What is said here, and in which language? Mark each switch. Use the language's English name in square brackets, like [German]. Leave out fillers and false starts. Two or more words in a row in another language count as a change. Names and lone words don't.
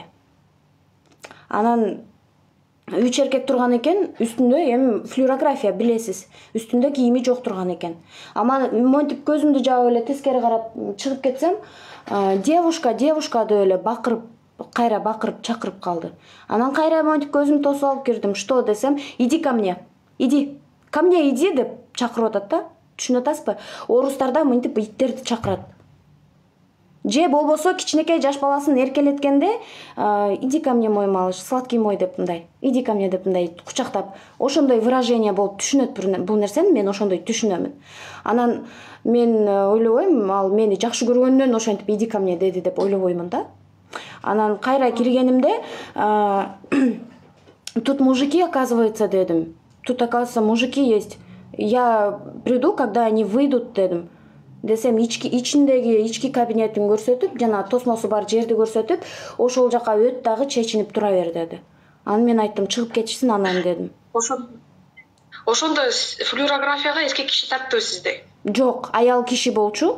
[Kyrgyz] Анан 3 эркек турган экен, үстүндө эми флюорография билесиз. Үстүндө кийими жок турган экен. Ама монтип көзүмдү жаап эле тескери карап чыгып кетсем, девушка деп эле бакырып, кайра бакырып чакырып калды. Анан кайра монтип көзүмдү тосуп алып кирдим. Что десем, [Russian] иди ко мне. Иди. Ко мне иди [Kyrgyz] деп чакырып атат да. Түшүнүп атасызбы? Орустарда мынтип иттерди чакырат. Же болбосо кичинекей жаш баласын эркелеткенде, [Russian] иди ко мне мой малыш, сладкий мой [Kyrgyz] деп мындай, [Russian] иди ко мне [Kyrgyz] деп мындай кучактап, ошондой выражение болуп түшүнөт бул нерсени, мен ошондой түшүнөмүн. Анан мен ойлобойм, ал мени жакшы көргөндөн ошентип [Russian] иди ко мне [Kyrgyz] деди деп ойлобоймун да. Анан кайра киргенимде [Russian] Тут мужики, оказывается, [Kyrgyz] дедим. [Russian] Тут, оказывается, мужики есть. Я приду, когда они выйдут, [Kyrgyz] дедим. Десем ички кабинетин көрсөтүп, жана тосмосу бар жерди көрсөтүп, ошол жака өт дагы чечинип тура бер деди. Анан мен айттым, чыгып кетишсин анан дедим. Ошондо флюорографияга эркек киши тартты сизди? Жок, аял киши болчу.